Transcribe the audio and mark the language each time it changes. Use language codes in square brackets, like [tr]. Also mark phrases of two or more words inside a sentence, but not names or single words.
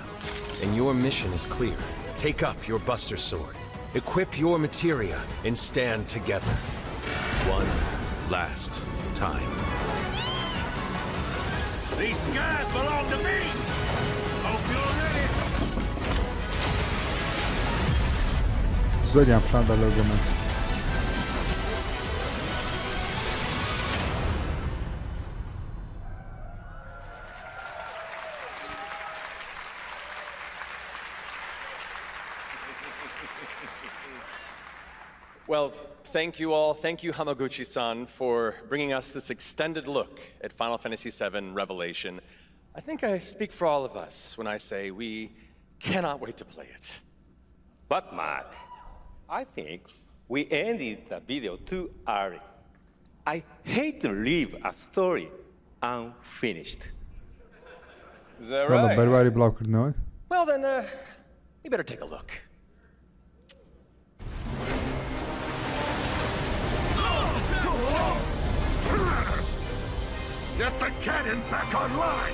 [en] And your mission is clear. Take up your Buster Sword, equip your materia, and stand together. One last time. These skies belong to me! Hope you're ready! [ckb] زۆریان پیشاندا لەو گەمە. [en] Well, thank you all. Thank you, Hamaguchi-san, for bringing us this extended look at Final Fantasy VII Revelation. I think I speak for all of us when I say we cannot wait to play it. But, Mark, I think we ended the video too early. I hate to leave a story unfinished. Is that right? [ckb] بەرواری بڵاوکردنەوە. [en] Well, then, we better take a look. Get the cannon back online!